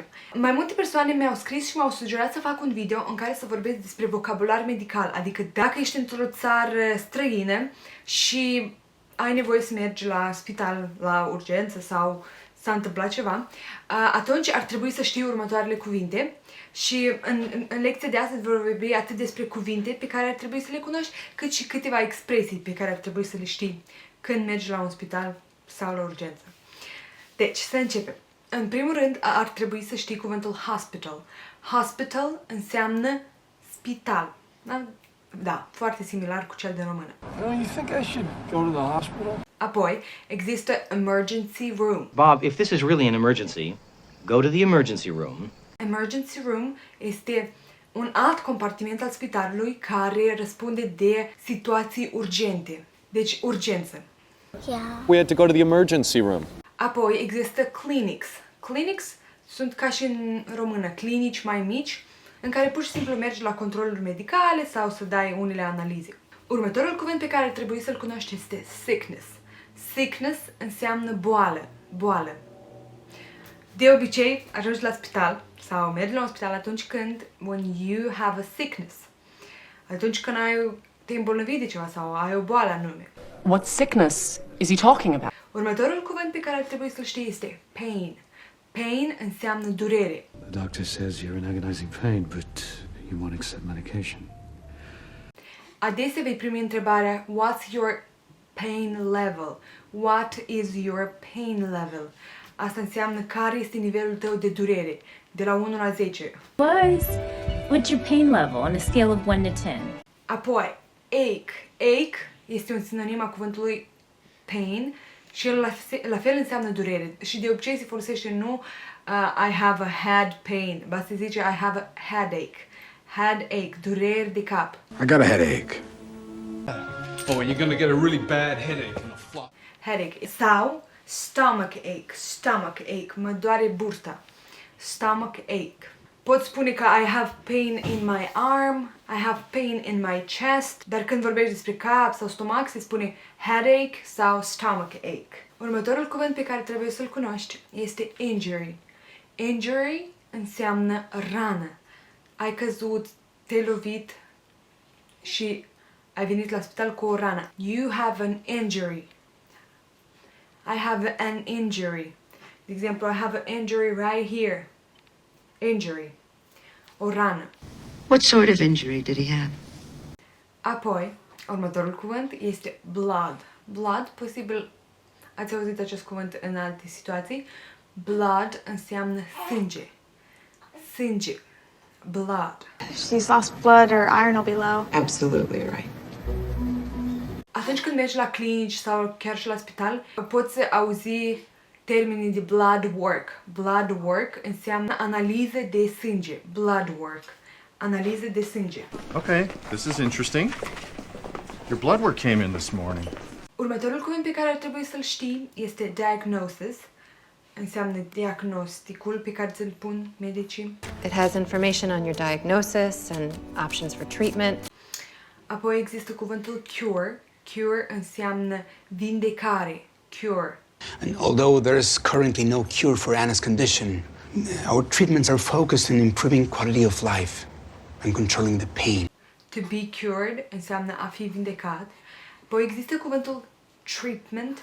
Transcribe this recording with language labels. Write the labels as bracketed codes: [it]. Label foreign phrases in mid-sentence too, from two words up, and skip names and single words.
[ro] Mai multe persoane mi-au scris și m-au sugerat să fac un video în care să vorbesc despre vocabular medical, adică dacă ești într-o țară străină și ai nevoie să mergi la spital, la urgență sau s-a întâmplat ceva, atunci ar trebui să știi următoarele cuvinte și în lecția de astăzi vor vorbi atât despre cuvinte pe care ar trebui să le cunoști, cât și câteva expresii pe care ar trebui să le știi când mergi la un spital sau la urgență. Deci, să începem. În primul rând, ar trebui să știi cuvântul hospital. Hospital înseamnă spital. Da, foarte similar cu cel din română. [en] You think I should go to the hospital? [ro] Apoi, există [en] emergency room. Bob, if this is really an emergency, go to the emergency room. Emergency room [ro] este un alt compartiment al spitalului care răspunde de situații urgente. Deci, urgență. [en] Yeah. We had to go to the emergency room. [ro] Apoi există clinics. Clinics sunt ca și în română, clinici mai mici, în care pur și simplu mergi la controluri medicale sau să dai unele analize. Următorul cuvânt pe care ar trebui să-l cunoști este sickness. Sickness înseamnă boală, boală. De obicei, ajungi la spital sau mergi la un spital atunci când [en] when you have a sickness. [ro] Atunci când te îmbolnăvi de ceva sau ai o boală anume. [en] What sickness is he talking about? [ro] Următorul cuvânt pe care ar trebui să-l știi este pain. Pain înseamnă durere. [en] The doctor says you're in agonizing pain, but you won't accept medication. [ro] Adesea vei primi întrebarea [en] what's your pain level? What is your pain level? [ro] Asta înseamnă care este nivelul tău de durere, de la 1 la 10. [en] What's your pain level on a scale of 1 to 10? [ro] Apoi, ache. Ache este un sinonim a cuvântului pain și el la fel înseamnă durere. Și de obicei se folosește nu [en] I have a head pain, [ro] ba se zice [en] I have a headache. [ro] Headache, dureri de cap. [en] I got a headache. Oh, and you're gonna get a really bad headache and a flop. Headache. Sau stomach ache. Stomach ache. [ro] Mă doare burta. [en] Stomach ache. [ro] Pot spune că [en] I have pain in my arm, I have pain in my chest, [ro] dar când vorbești despre cap sau stomac se spune headache sau [en] stomach ache. [ro] Următorul cuvânt pe care trebuie să-l cunoști este injury. Injury înseamnă rană. Ai căzut, te-ai lovit și ai venit la spital cu o rană. [en] You have an injury. I have an injury. [ro] De exemplu, [en] I have an injury right here. Injury. [ro] O rană. [en] What sort of injury did he have? [ro] Apoi, următorul cuvânt este blood. Blood, posibil ați auzit acest cuvânt în alte situații. Blood înseamnă sânge. Sânge. Blood. [en] She's lost blood, her iron will be low. Absolutely right. [ro] Atunci când mergi la clinici sau chiar și la spital, poți auzi termenii de [en] blood work. Blood work [ro] înseamnă analiză de sânge. [en] Blood work. [ro] Analiză de sânge. [en] Okay, this is interesting. Your blood work came in this morning. [ro] Următorul cuvânt pe care ar trebui să-l știi este diagnosis. Înseamnă diagnosticul pe care ți-l pun medicii. [en] It has information on your diagnosis and options for treatment. [ro] Apoi există cuvântul cure. Cure înseamnă vindecare. Cure. [en] And although there is currently no cure for Anna's condition, our treatments are focused on improving quality of life and controlling the pain. To be cured [ro] înseamnă a fi vindecat. Apoi există cuvântul treatment.